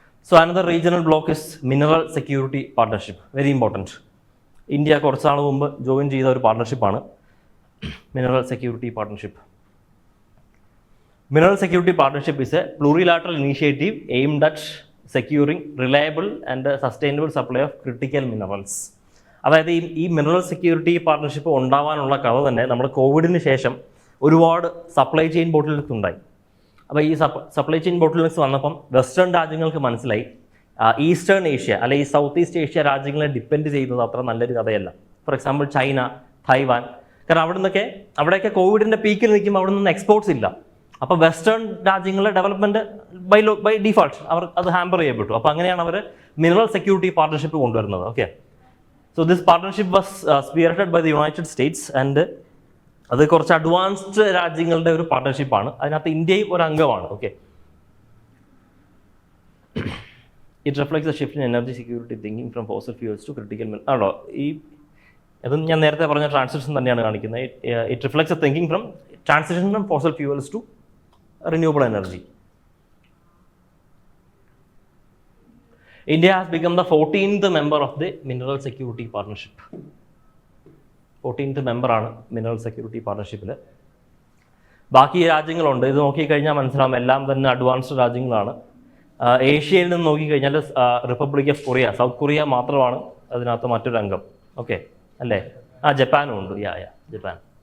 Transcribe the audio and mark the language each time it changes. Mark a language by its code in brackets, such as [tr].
[en] So another regional block is Mineral Security Partnership. Very important. [ml] India കുറച്ചാൾ മുമ്പ് join ചെയ്ത ഒരു പാർട്ണർഷിപ്പാണ് Mineral Security Partnership. [en] Mineral Security Partnership is a plurilateral initiative aimed at securing reliable and sustainable supply of critical minerals. [ml] അതായത് ഈ mineral security partnership ഉണ്ടാവാനുള്ള കഥ തന്നെ നമ്മുടെ കോവിഡിന് ശേഷം ഒരുപാട് സപ്ലൈ ചെയിൻ ബോട്ടിൽനെക്സ് ഉണ്ടായി. അപ്പോൾ ഈ സപ്ലൈ ചെയിൻ ബോട്ടിൽനെക്സ് വന്നപ്പം വെസ്റ്റേൺ രാജ്യങ്ങൾക്ക് മനസ്സിലായി ഈസ്റ്റേൺ ഏഷ്യ അല്ലെങ്കിൽ സൗത്ത് ഈസ്റ്റ് ഏഷ്യ രാജ്യങ്ങളെ ഡിപ്പെൻഡ് ചെയ്യുന്നത് അത്ര നല്ലൊരു കഥയല്ല. [en] for example [ml] ചൈന, തായ്വാൻ, കാരണം അവിടെയൊക്കെ കോവിഡിൻ്റെ പീക്കിൽ നിൽക്കുമ്പോൾ അവിടെ നിന്ന് എക്സ്പോർട്ട്സ് ഇല്ല. അപ്പോൾ വെസ്റ്റേൺ രാജ്യങ്ങളുടെ ഡെവലപ്മെൻറ്റ് ബൈ ഡിഫോൾട്ട് അവർ അത് ഹാമ്പർ ചെയ്യപ്പെട്ടു. അപ്പോൾ അങ്ങനെയാണ് അവർ മിനറൽ സെക്യൂരിറ്റി പാർട്ണർഷിപ്പ് കൊണ്ടുവരുന്നത്. Okay, [en] so this partnership was spearheaded by the United States and [ml] അത് കുറച്ച് അഡ്വാൻസ്ഡ് രാജ്യങ്ങളുടെ ഒരു പാർട്ണർഷിപ്പാണ്. അതിനകത്ത് ഇന്ത്യയും ഒരു അംഗമാണ്. [en] okay, it reflects a shift in energy security thinking from fossil fuels to critical [ml] ആണോ അതും ഞാൻ നേരത്തെ പറഞ്ഞ ട്രാൻസിഷൻ തന്നെയാണ് കാണിക്കുന്നത്. [en] It reflects a thinking from transition from fossil fuels to renewable energy. India has become the 14th member of the Mineral Security Partnership. 14th member [ml] ആണ് mineral security പാർട്ണർഷിപ്പിൽ. ബാക്കി രാജ്യങ്ങളുണ്ട്, ഇത് നോക്കിക്കഴിഞ്ഞാൽ മനസ്സിലാവും എല്ലാം തന്നെ അഡ്വാൻസ്ഡ് രാജ്യങ്ങളാണ്. ഏഷ്യയിൽ നിന്ന് നോക്കിക്കഴിഞ്ഞാൽ republic of Korea, south Korea മാത്രമാണ് അതിനകത്ത് മറ്റൊരു അംഗം. ഓക്കെ അല്ലേ? ജപ്പാനും ഉണ്ട്. ജപ്പാൻ.